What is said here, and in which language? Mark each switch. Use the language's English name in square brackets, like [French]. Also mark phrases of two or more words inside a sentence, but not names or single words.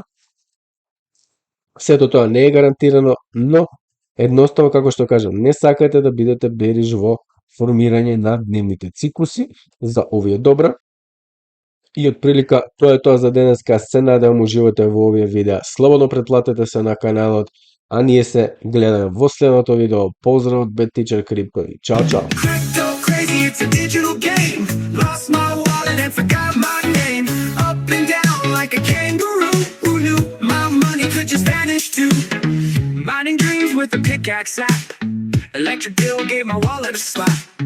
[Macedonian] Сето тоа не е гарантирано, но едноставно, како што кажам, не сакате да бидете бериж во формирање на дневните циклуси за овие добра. И отприлика тоа е тоа за денеска. Се надевам уживате во овие видеа. Слободно претплатете се на каналот, а ние се гледаме во следното видео. Поздрав од Bad Teacher Crypto и чао чао. [English] Crypto crazy, it's a digital game. Lost my wallet and forgot my name. Up and down like a kangaroo. Who knew my money could just vanish too? Mining dreams with a pickaxe app. Electric bill gave my wallet a slap.